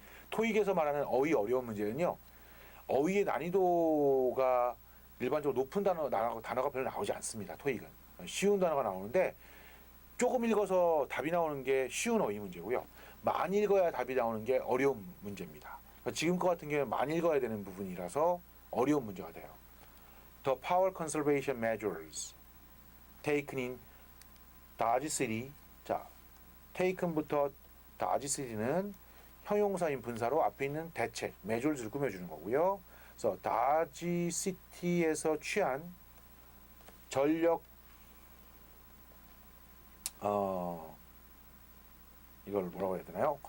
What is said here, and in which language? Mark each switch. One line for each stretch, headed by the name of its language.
Korean: 토익에서 말하는 어휘 어려운 문제는요. 어휘의 난이도가 일반적으로 높은 단어가 별로 나오지 않습니다. 토익은. 쉬운 단어가 나오는데 조금 읽어서 답이 나오는 게 쉬운 어휘 문제고요. 많이 읽어야 답이 나오는 게 어려운 문제입니다. 지금 것 같은 경우는 많이 읽어야 되는 부분이라서 어려운 문제가 돼요.
English: The power conservation measures taken in Dodge City.
Korean: 자, taken부터 Dodge City는 형용사인 분사로 앞에 있는 대책, measures를 꾸며주는 거고요. 그래서 Dodge City에서 취한 전력 이걸 뭐라고 해야 되나요?